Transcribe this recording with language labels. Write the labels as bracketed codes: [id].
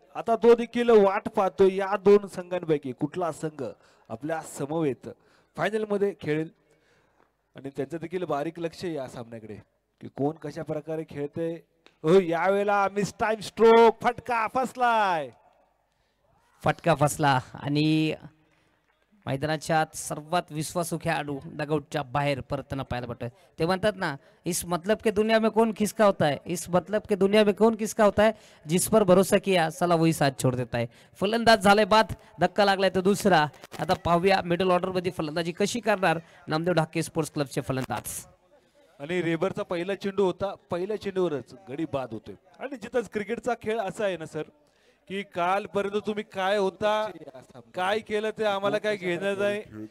[mr] आता तो देखील वाट पाहतो या दोन संघांपैकी कुठला संघ आपल्या समवेत फायनल मध्ये खेळेल, आणि त्यांचं देखील बारीक लक्ष या सामन्याकडे की कोण कशा प्रकारे खेळते. यावेळेला मिस टाइम स्ट्रोक, फटका फसलाय. फटका फसला आणि मैदानाच्या आत सर्वात विश्वासू खेळाडू डगआउटच्या बाहेर परतताना पाहायला भेटतोय. ते म्हणतात ना, [hi] इस मतलब के दुनिया में कौन किसका होता है, इस मतलब के दुनिया में कौन किसका होता है, जिस पर भरोसा किया साला वही साथ छोड़ देता है. [mr] फलंदाज झालाय बाद, धक्का लागलाय तो दुसरा. आता पाहूया मिडल ऑर्डर मध्ये फलंदाजी कशी करणार नामदेव ढाके स्पोर्ट्स क्लबचे फलंदाज. आणि रेबरचा पहिला चेंडू होता, पहिल्या चेंडूवरच गडी बाद होतोय. आणि निश्चितच क्रिकेटचा खेळ असा आहे ना सर, की कालपर्यंत तुम्ही काय होता, काय केलं ते आम्हाला काय घेणं नाही.